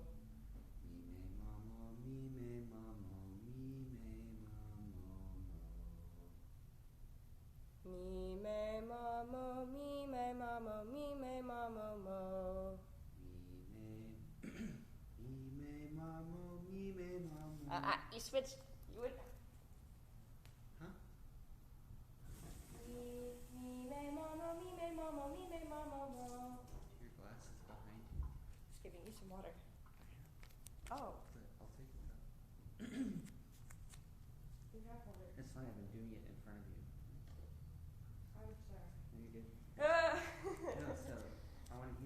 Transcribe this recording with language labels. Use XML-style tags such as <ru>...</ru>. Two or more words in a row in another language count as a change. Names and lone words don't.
<en>Me me ma mo, me me ma mo, me me ma mo mo. Me me ma mo, me me ma mo, me me ma mo mo. Me me ma mo, me me ma mo. You switched. You would. Huh? Me me ma mo, me me ma mo, me me ma mo mo. Your glasses behind you. Just giving you some water. Oh, I'll take it though. you have water. It's fine, I've been doing it in front of you. I'm sorry. Are you good? No, so I want to hear.</en>